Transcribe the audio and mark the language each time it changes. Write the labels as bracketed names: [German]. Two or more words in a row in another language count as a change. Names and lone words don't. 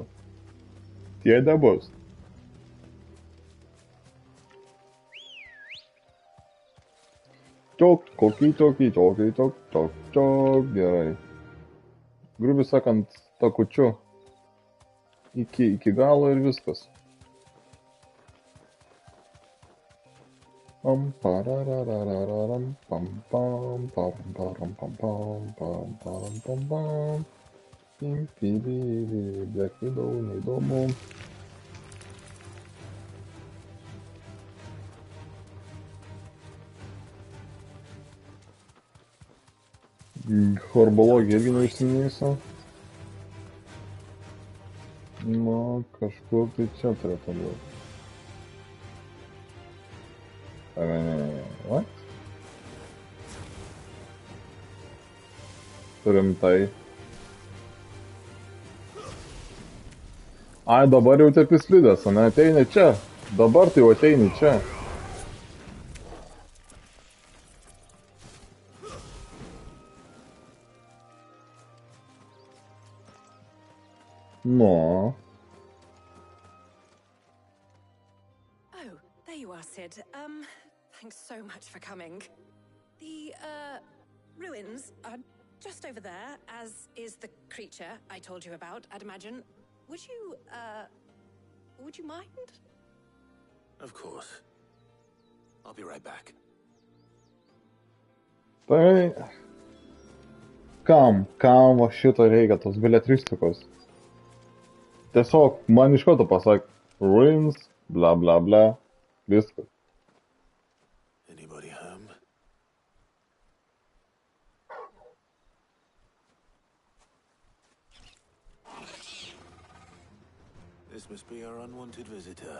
[Lithuanian] Tie nebus. Tok, gerai. Grubiai sakant, takučiu iki galo ir viskas. Pam pararararam pam pam pam pam pam pam pam pam pam pam. Black Widow, neįdomu. Horbologija irgi neužsiminėsiu. Na, kažkur tai čia turėtų būti. [English] What? [Lithuanian] Rimtai. Ai, dabar jau taip įslidęs, ne, ateini čia. Dabar tai jau ateini čia. [English] No. Oh, there you are, Sid. Thanks so much for coming. The, ruins are just over there, as is the creature I told you about, I'd imagine. Would you mind? Of course. I'll be right back. [Lithuanian] Tai... Kam va šito reikia, tos beletristikos? Tiesiog man iš karto pasakė, ruins, bla bla bla, viskas. [English] Anybody home? This must be our unwanted visitor.